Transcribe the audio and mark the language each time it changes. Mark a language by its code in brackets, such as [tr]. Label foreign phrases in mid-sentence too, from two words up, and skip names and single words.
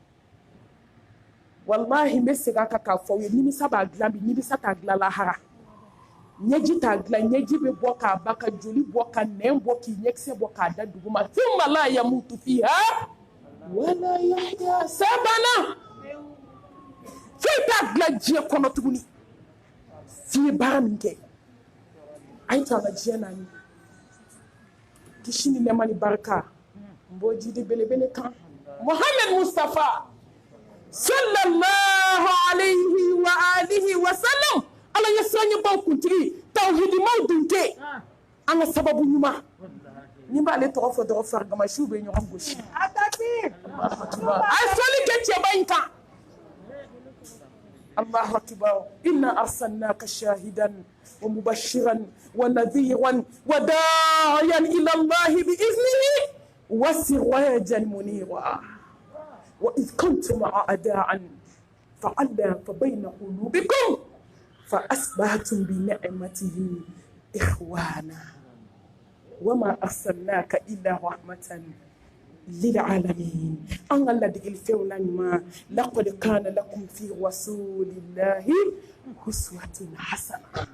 [bm] wallahi n bɛ segin a kan k'a fɔ aw ye nimisa b'a dilan bi nimisa t'a dilan lahara ɲɛji t'a dilan ɲɛji bɛ bɔ k'a ba ka joli bɔ ka nɛn bɔ k'i ɲɛkisɛ bɔ k'a da duguma [ar] thumma la yamutu fiha wala yahya [bm] sabana foyi t'a dilan diɲɛ kɔnɔ tuguni f'i ye baara min kɛ a ye to an ka diɲɛ naani kisi ni nɛɛma ni barika n b'o jidi belebele kan Muhammad Mustafa [ar] sallallahu alayhi wa alihi wa sallam [bm] ala ye siranɲɛbaw kuntigi tawhidimaw dunke an ka sababu ɲuman ni b'ale tɔgɔ fɔ dɔrɔn farigamasiw bɛ ɲɔgɔn gosi a ye sɔli kɛ cɛba in kan [ar] Allahu akbar inna arsalnaka shahidan wa mubashiran wa nadhiran wa da'iyan ila Allah bi iznihi wa sirajan munira وإذ كنتم أعداء فألف بين قلوبكم فأصبحتم بنعمته إخوانا وما أرسلناك إلا رحمة للعالمين أن الذي الفونا ما لقد كان لكم في رسول الله أسوة حسنة